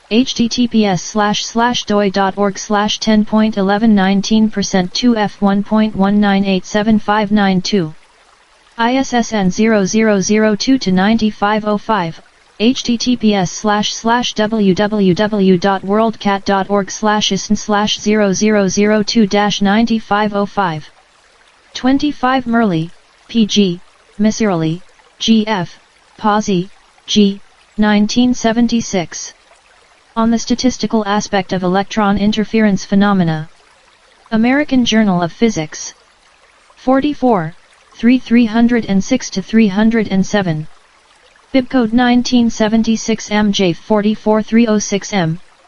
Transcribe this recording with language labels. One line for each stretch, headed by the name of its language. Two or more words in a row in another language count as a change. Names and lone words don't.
English: https://doi.org/10.1119% 2F1.1987592. ISSN 0002-9505. https://www.worldcat.org/isn/0002-9505. 25 Merli, P.G., Misirli, G.F., Pazzi, G., 1976. On the Statistical Aspect of Electron Interference Phenomena. American Journal of Physics. 44, 306-307. Bibcode 1976 MJ44306M.